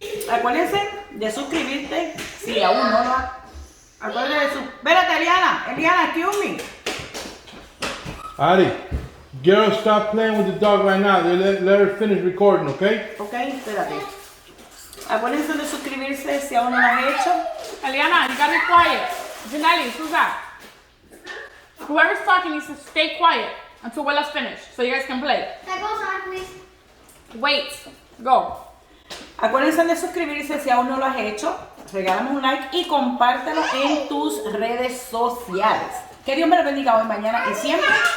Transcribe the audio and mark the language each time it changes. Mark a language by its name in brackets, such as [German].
[Spanish] Acuérdense de suscribirte si aún no lo ha. Acuérdense de su. Espérate, Eliana, [English] excuse me. Ari, girl, stop playing with the dog right now. Let her finish recording, okay? [Spanish] Okay, espérate. Acuérdense de suscribirse si aún no lo han hecho. [English] Eliana, you gotta be quiet. Janelle, who's that? Whoever's talking needs to stay quiet until Willa's finished, so you guys can play. That goes on, please. Wait, go. [Spanish] Acuérdense de suscribirse si aún no lo has hecho. Regálame un like y compártelo en tus redes sociales. Que Dios me lo bendiga hoy, mañana y siempre.